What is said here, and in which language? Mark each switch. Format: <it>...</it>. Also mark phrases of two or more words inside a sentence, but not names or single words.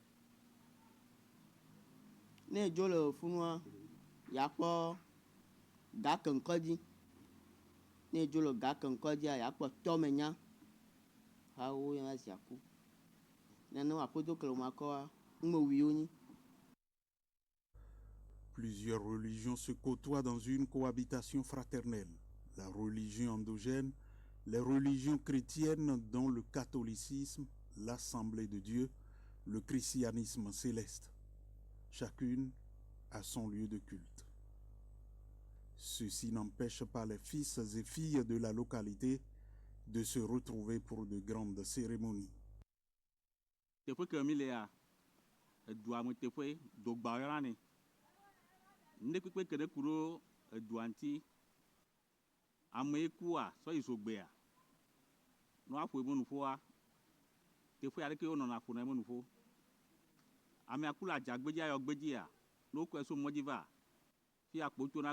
<ee>ne dzo le funua yakpɔ gakeŋkɔdzi ne dzo le gakeŋkɔdzia yakpɔ tɔmenya hawo yɔna ziaku nene aƒedo ke le makɔa ŋumewiwo nyi.</ee> <fr>Plusieurs religions se côtoient dans une cohabitation fraternelle. La religion endogène, les religions chrétiennes dont le catholicisme, l'Assemblée de Dieu, le christianisme céleste. Chacune a son lieu de culte. Ceci n'empêche pas les fils et filles de la localité de se retrouver pour de grandes cérémonies.</fr> <ee>Teƒe ke mi lea edua me teƒe dogba yɔna nɛ ne kpekpe ke ɖe ku ɖo edua ŋuti ame yi kua sɔ yi zogbea ne woaƒo eme nuƒoa teƒe aɖeke wonɔna ƒona eme nuƒo amea ku le adzagbedzi ayɔ gbedzia ne wokɔe so mɔdzi va fi akpo tona</ee>